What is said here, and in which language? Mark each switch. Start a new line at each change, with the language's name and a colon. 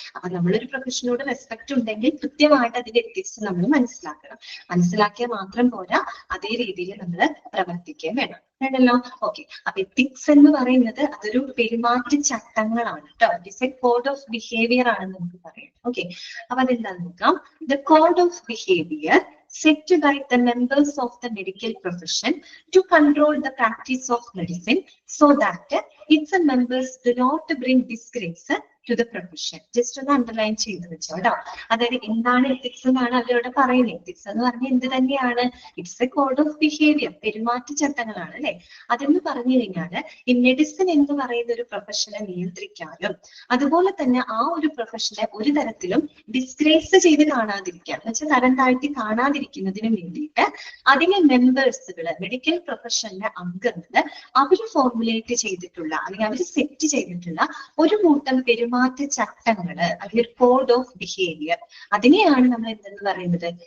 Malayalam: അപ്പൊ നമ്മളൊരു പ്രൊഫഷനോട് റെസ്പെക്ട് ഉണ്ടെങ്കിൽ കൃത്യമായിട്ട് അതിന്റെ എത്തിക്സ് നമ്മൾ മനസ്സിലാക്കണം. മനസ്സിലാക്കിയാൽ മാത്രം പോരാ, അതേ രീതിയിൽ നമ്മൾ പ്രവർത്തിക്കുക വേണം വേണല്ലോ. ഓക്കെ, അപ്പൊ എത്തിക്സ് എന്ന് പറയുന്നത് അതൊരു പെരുമാറ്റച്ചട്ടങ്ങളാണ് കേട്ടോ.
English: it's a code of behaviour
Malayalam: ആണെന്ന് നമുക്ക് പറയാം. ഓക്കെ, അപ്പൊ അതെന്താന്ന് നോക്കാം.
English: The code of behaviour set by the members of the medical profession to control the practice of medicine so that its members do not bring disgrace to the profession.
Malayalam: Just ഒന്ന് underline ചെയ്ത് വെച്ചോ കേട്ടോ. അതായത് എന്താണ് ethics എന്നാണ് അവരവിടെ പറയുന്നത്. Ethics എന്ന് പറഞ്ഞാൽ എന്ത് തന്നെയാണ്?
English: it's a code of behaviour,
Malayalam: പെരുമാറ്റച്ചട്ടങ്ങളാണ് അല്ലെ. അതെന്ന് പറഞ്ഞു കഴിഞ്ഞാല് ഈ മെഡിസിൻ എന്ന് പറയുന്ന ഒരു പ്രൊഫഷനെ നിയന്ത്രിക്കാനും അതുപോലെ തന്നെ ആ ഒരു പ്രൊഫഷനെ ഒരു തരത്തിലും ഡിസ്ഗ്രേസ് ചെയ്ത് കാണാതിരിക്കാൻ, എന്ന് വെച്ചാൽ തരം താഴ്ത്തി കാണാതിരിക്കുന്നതിന് വേണ്ടിയിട്ട് അതിലെ മെമ്പേഴ്സുകള്, മെഡിക്കൽ പ്രൊഫഷനിലെ അംഗങ്ങള് അവര് ഫോർമുലേറ്റ് ചെയ്തിട്ടുള്ള അല്ലെങ്കിൽ അവർ സെറ്റ് ചെയ്തിട്ടുള്ള ഒരു കൂട്ടം പെരുമാറ്റ ചട്ടങ്ങള് അല്ലെങ്കിൽ കോഡ് ഓഫ് ബിഹേവിയർ, അതിനെയാണ് നമ്മൾ എന്തെന്ന് പറയുന്നത്?